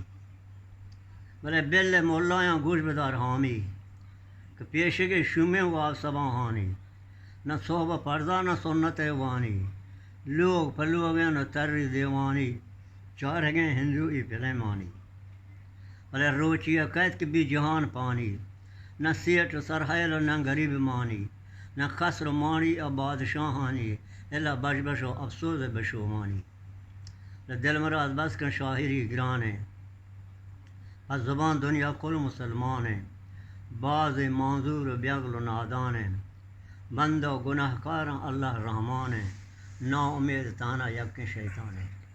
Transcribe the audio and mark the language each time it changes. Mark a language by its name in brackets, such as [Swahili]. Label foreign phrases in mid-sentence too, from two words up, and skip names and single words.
[Baluchi] بلے بل ملایاں گوش بدار حامی، کہ پیشے شومیں و سباہانی، نہ صحبہ پردہ نہ سنت وانی، لوگ پلوگیں نہ تر دیوانی، چارگیں ہندوئی فلمانی. بلے روچیا قید کے بھی جہان پانی، نہ سیٹ سرحیل نہ غریب مانی، نہ خسر مانی اور بادشاہانی، اللہ بش بش و افسوس بشومانی. دل مراد بس کن شاہری گران ہے، از زبان دنیا کل مسلمان ہیں، بعض معذور و بیغل و نادان ہیں، بندہ و گناہ کاراں اللہ رحمان ہیں، نا امید تانا یک شیطان ہے.